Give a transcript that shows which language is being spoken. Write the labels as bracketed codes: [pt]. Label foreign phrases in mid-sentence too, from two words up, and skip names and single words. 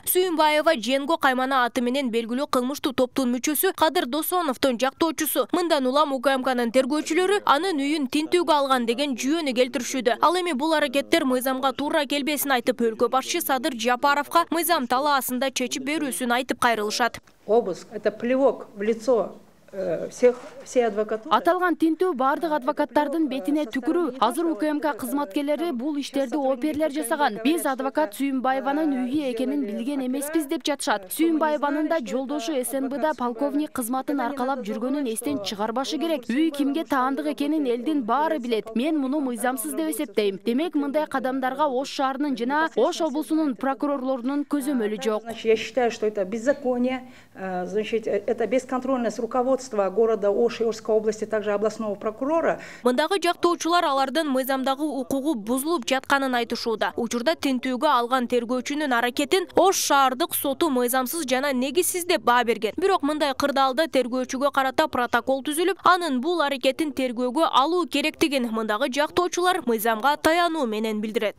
[ky] Сүйүнбаева Женго каймана аты менен белгилүү кылмыштуу топтун мүчөсү Кадыр Досоновдун жактоочусу. Мындан улам УКМКнын тергөөчүлөрү анын үйүн тинтүүгө алган деген жүйөнү келтиришүүдө. Ал эми бул аракеттер мыйзамга туура келбесин айтып, өлкө башчы Садыр Жапаровго мыйзам талаасында чечип берүүсүн айтып кайрылышат. [ru] Обыск – это плевок в лицо всей адвокатуры. [ky] Аталган тинтүү бардык адвокаттардын бетине түкүрүү. Азыр УКМК кызматкерлери бул иштерди оперлер жасаган. Биз адвокат Сүйүнбаеванын үйү экенин билген эмеспиз деп жатышат. Сүйүнбаеванын да жолдошу СНБда полковник кызматын аркалап жүргөнүн эстен чыгарбашы керек. Үй кимге таандык экенин элдин баары билет. Мен муну мыйзамсыз деп эсептейм. Демек, мындай кадамдарга Ош шаарынын жана Ош облусунун прокурорлорунун көзөмөлү жок. [ru] Я считаю, что это беззаконие, значит, это бесконтрольность руководства города Ош и Ошской области, также областного прокурора. [ky] Мындагы жактоочулар алардын мыйзамдагы укугу бузулуп жатканын айтышууда. Учурда тинтүүгө алган тергөөчүнүн аракетин Ош шаардык соту мыйзамсыз жана негизсиз деп баа берген. Бирок мындай кырдаалда тергөөчүгө карата протокол түзүлүп, анын бул аракетин тергөөгө алуу керектигин мындагы жактоочулар мыйзамга таянуу менен билдирет.